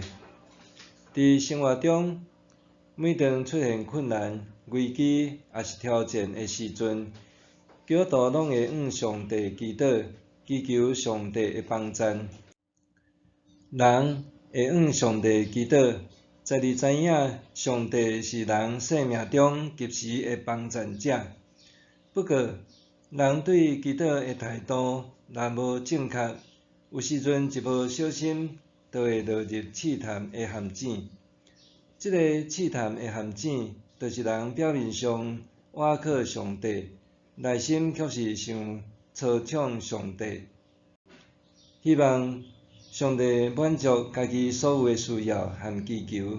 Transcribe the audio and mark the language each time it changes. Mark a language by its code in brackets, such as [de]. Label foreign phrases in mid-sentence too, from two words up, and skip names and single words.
[nan] 伫生活中，每当出现困难、危机也是挑战的时阵，基督徒拢会向上帝祈祷，祈求上帝的帮赞。人会向上帝祈祷，在你知影上帝是人生命中及时的帮赞者。不过，人对祈祷的态度若无正确，有时阵一无小心，就会落入试探的陷阱。这个试探的陷阱，就是人表面上倚靠上帝，内心却是想操纵上帝，希望上帝满足家己所有的需要和祈求。